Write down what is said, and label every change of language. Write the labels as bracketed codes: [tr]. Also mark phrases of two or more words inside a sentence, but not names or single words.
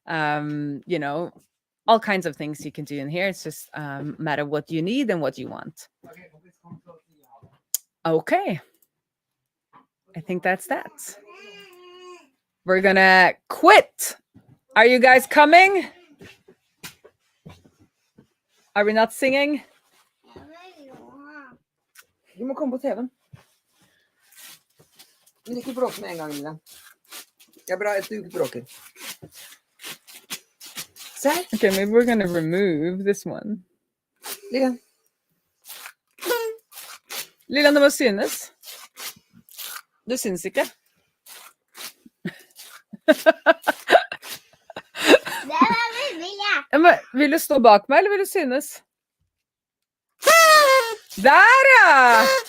[en] All kinds of things you can do in here. It's just matter what you need and what you want. Okay. I think that's that. We're gonna quit. Are you guys coming? Are we not singing? [no] Du må komme på TV-en. Men ikke bråke med en gang, Lilian. Det er bra at du ikke bråker. Se her. [en] Okay, maybe we're gonna remove this one. [no] Lilian. Lilian, det må synes. Du synes ikke. Men, vil du stå bak meg, eller vil du synes? Der, ja!